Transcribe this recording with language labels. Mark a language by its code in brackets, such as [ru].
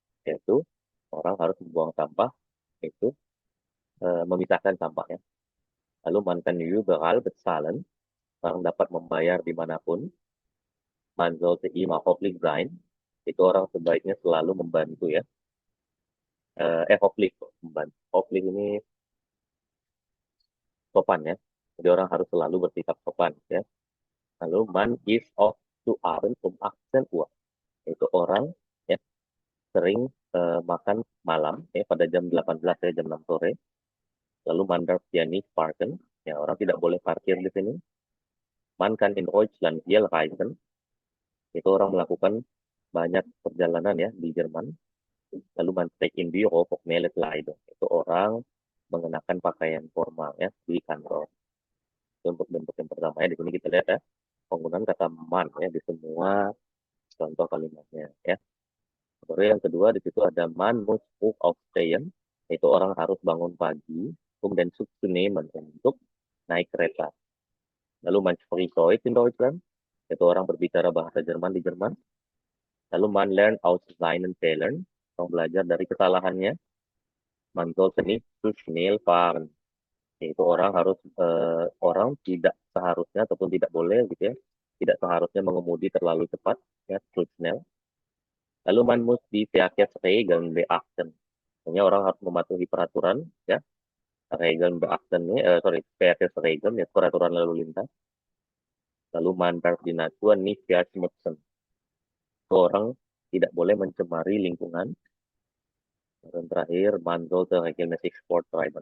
[id] Yaitu orang harus membuang sampah, itu memisahkan sampahnya. Lalu [de] man kann überall bezahlen. [id] Orang dapat membayar dimanapun. [de] Man sollte immer höflich sein. [id] Itu orang sebaiknya selalu membantu ya. Höflich, membantu. Höflich ini sopan ya. Jadi orang harus selalu bersikap sopan ya. [de] Lalu man ist oft zu abends 18 Uhr. [id] Itu orang ya sering makan malam ya pada jam 18 ya, jam 6 sore. [de] Lalu man darf hier nicht parken. [id] Ya, orang tidak boleh parkir di sini. [de] Man kann in Deutschland viel reisen. [id] Itu orang melakukan banyak perjalanan ya di Jerman. [de] Lalu man steigt in Büro formelle Kleidung. [id] Itu orang mengenakan pakaian formal ya di kantor. Itu untuk bentuk yang pertama ya. Di sini kita lihat ya penggunaan kata man ya di semua contoh kalimatnya ya. Baru yang kedua di situ ada [de] man muss früh aufstehen. [id] Itu orang harus bangun pagi dan [de] Zug zu nehmen [id] untuk naik kereta. [de] Lalu man spricht Deutsch in Deutschland. [id] Itu orang berbicara bahasa Jerman di Jerman. [de] Lalu man lernt aus seinen Fehlern. [id] Orang belajar dari kesalahannya. [de] Man sollte nicht zu schnell fahren. [id] Itu orang harus orang tidak seharusnya ataupun tidak boleh gitu ya, tidak seharusnya mengemudi terlalu cepat ya, too schnell. [de] Lalu man muss die Verkehrsregeln beachten. [id] Artinya orang harus mematuhi peraturan ya. Regeln beachten ini Verkehrsregeln ya, peraturan lalu lintas. [de] Lalu man darf die Natur nicht verschmutzen. [id] Orang tidak boleh mencemari lingkungan. Dan terakhir, [de] man sollte regelmäßig Sport treiben.